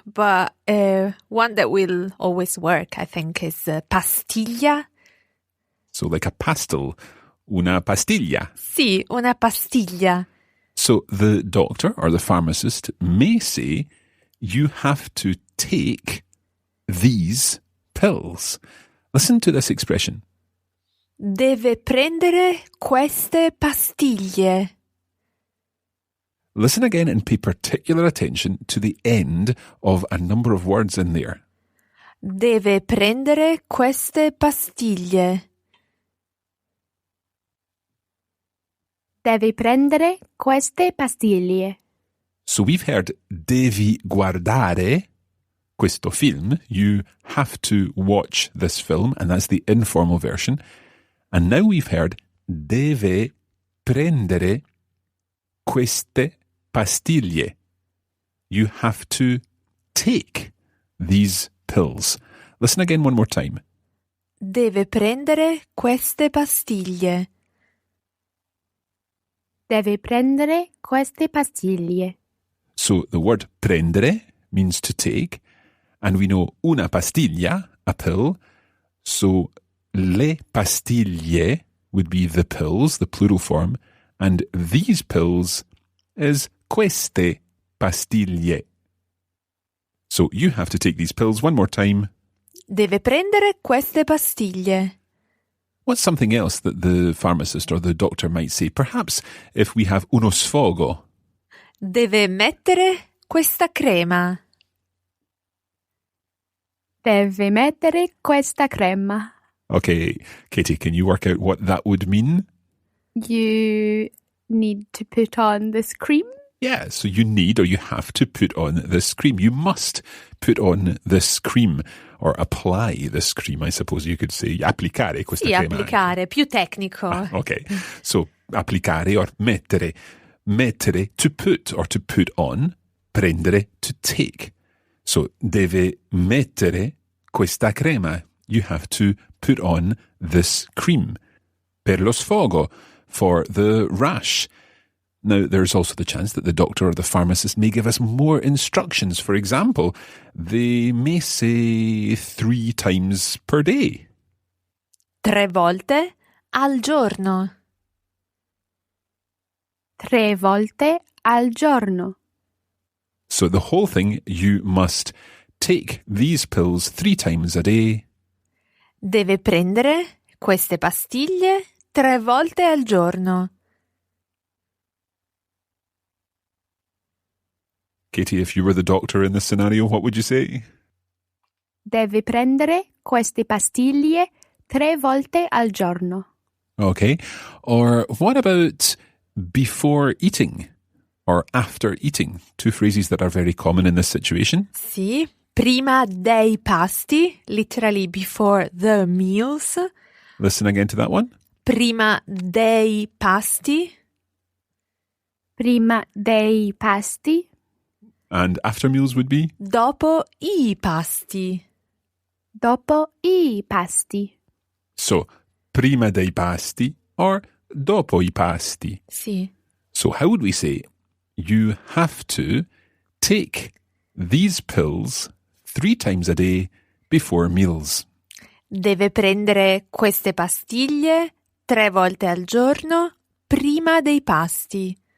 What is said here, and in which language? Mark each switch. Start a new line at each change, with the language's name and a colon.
English: But one that will always work, I think, is pastiglia. So like a pastil, una pastiglia.
Italian: Sì, una pastiglia.
English: So the doctor or the pharmacist may say, you have to take these pills. Listen to this expression.
Italian: Deve prendere queste pastiglie.
English: Listen again and pay particular attention to the end of a number of words in there.
Italian: Deve prendere queste pastiglie. Devi prendere queste pastiglie.
English: So we've heard
Italian: devi guardare questo film.
English: You have to watch this film, and that's the informal version. And now we've heard
Italian: deve prendere queste pastiglie.
English: You have to take these pills. Listen again one more time.
Italian: Deve prendere queste pastiglie. Devi prendere queste pastiglie.
English: So the word prendere means to take, and we know una pastiglia, a pill. So le pastiglie would be the pills, the plural form, and these pills is
Italian: queste pastiglie.
English: So you have to take these pills one more time.
Italian: Deve prendere queste pastiglie.
English: What's something else that the pharmacist or the doctor might say? Perhaps if we have
Italian: uno sfogo. Deve mettere questa crema. Devi mettere questa crema.
English: Okay, Katie, can you work out what that would mean? You need to put on this cream. Yeah, so you need or you have to put on this cream. You must put on this cream or apply this cream, I suppose you could say.
Italian: Applicare questa Sì, crema. applicare, più tecnico.
English: Okay, so applicare or mettere. Mettere, to put or to put on. Prendere, to take. So
Italian: deve mettere questa crema.
English: You have to put on this cream.
Italian: Per lo sfogo,
English: for the rash. Now, there's also the chance that the doctor or the pharmacist may give us more instructions. For example, they may say 3 times per day.
Italian: 3 volte al giorno. 3 volte al giorno.
English: So the whole thing, you must take these pills 3 times a day.
Italian: Deve prendere queste pastiglie 3 volte al giorno.
English: Katie, if you were the doctor in this scenario, what would you say?
Italian: Devi prendere queste pastiglie 3 volte al giorno.
English: Okay. Or what about before eating or after eating? 2 phrases that are very common in this situation.
Italian: Sì, prima dei pasti,
English: literally before the meals. Listen again to that one.
Italian: Prima dei pasti. Prima dei pasti.
English: And after meals would be?
Italian: Dopo i pasti. Dopo i pasti. So, prima dei pasti or dopo i pasti. Sì.
English: So how would we say, you have to take these pills 3 times a day before meals?
Italian: Deve prendere queste pastiglie 3 volte al giorno prima dei pasti.